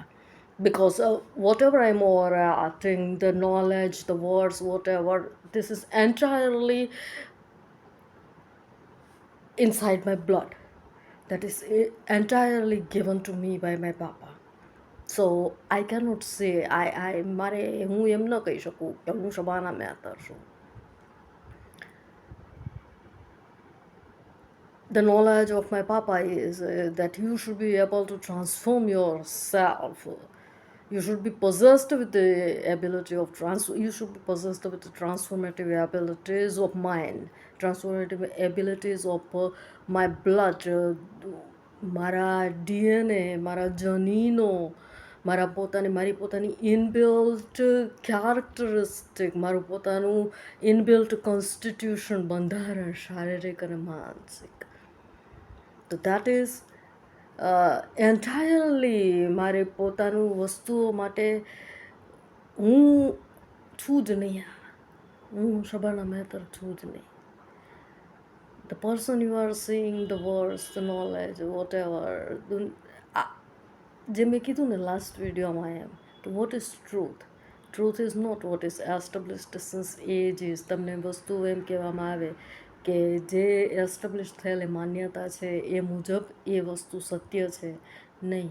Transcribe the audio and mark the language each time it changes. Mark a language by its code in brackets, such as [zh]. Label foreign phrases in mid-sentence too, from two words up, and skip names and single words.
[en] Because whatever I'm overacting, the knowledge, the words, whatever, this is entirely inside my blood. That is entirely given to me by my papa. So I cannot say [gu] હું એમ ન કહી શકું કે હું શબાના મેથર છું. [en] The knowledge of my papa is that you should be able to transform yourself. You should be possessed with the ability of you should be possessed with the transformative abilities of mind, transformative abilities of my blood, [gu] મારા ડીએનએ, મારા જનીનો, મારી પોતાની [en] inbuilt characteristic, [gu] મારું પોતાનું [en] inbuilt constitution, [gu] બંધારણ, શારીરિક અને માનસિક. તો [en] that is entirely [gu] મારે પોતાનું વસ્તુઓ માટે હું છું જ નહીં. હું શબાના મહેતર છું જ નહીં. [en] The person you are seeing, the words, the knowledge, whatever, [gu] જે મેં કીધું ને [en] last videoમાં [gu] એમ, તો [en] what is truth? truth is not what is established since ages. [gu] તમને વસ્તુ એમ કહેવામાં આવે કે જે એસ્ટાબ્લિશ થયેલી માન્યતા છે એ મુજબ એ વસ્તુ સત્ય છે, નહીં.